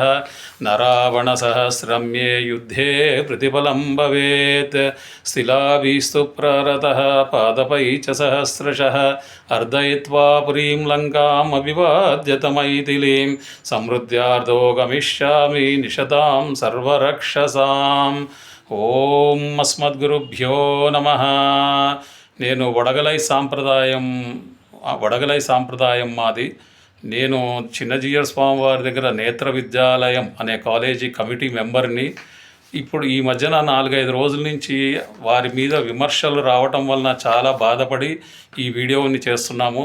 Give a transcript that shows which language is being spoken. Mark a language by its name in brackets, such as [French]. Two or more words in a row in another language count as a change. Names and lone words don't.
[Sanskrit] न रावणसहस्रम्ये युद्धे प्रतिफलं भवेत्। शिलाभिस्तु प्ररतः पादपै च सहस्रशः। अर्दयित्वा पुरीं लङ्काम् अभिवाद्यत मैथिलीं। समृद्ध्यार्धो गमिष्यामि निशतां सर्वरक्षसाम्। ओं अस्मद्गुरुभ्यो नमः. [Telugu] నేను వడగలై సాంప్రదాయం మాది. నేను చిన్నజీయర్ స్వామి వారి దగ్గర నేత్ర విద్యాలయం అనే కాలేజీ [English] committee member. [Telugu] ఇప్పుడు ఈ మధ్యన 4-5 రోజుల నుంచి వారి మీద విమర్శలు రావటం వలన చాలా బాధపడి ఈ వీడియోని చేస్తున్నాము.